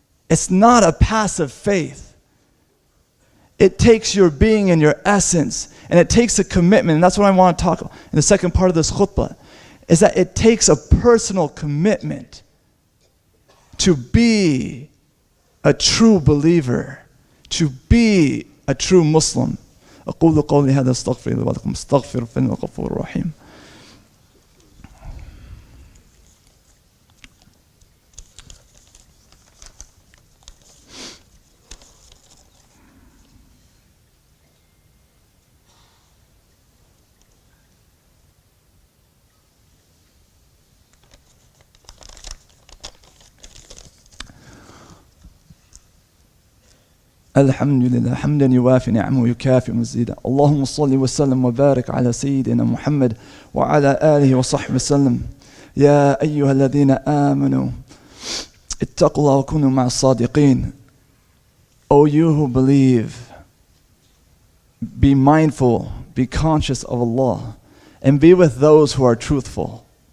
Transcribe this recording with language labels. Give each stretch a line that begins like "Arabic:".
English: It's not a passive faith. It takes your being and your essence, and it takes a commitment, and that's what I want to talk about in the second part of this khutbah, is that it takes a personal commitment to be a true believer, to be a true Muslim.
Arabic: أقول قولي هذا استغفر لي ولكم استغفر فإنه غفور رحيم. الحمد لله حمدا يوافي نعمه ويكافئ مزيدا اللهم صل وسلم وبارك على سيدنا محمد وعلى آله وصحبه وسلم يا أيها الذين آمنوا اتقوا الله وكونوا مع الصادقين.
English: O you who believe, be mindful, be conscious of Allah, and be with those who are truthful.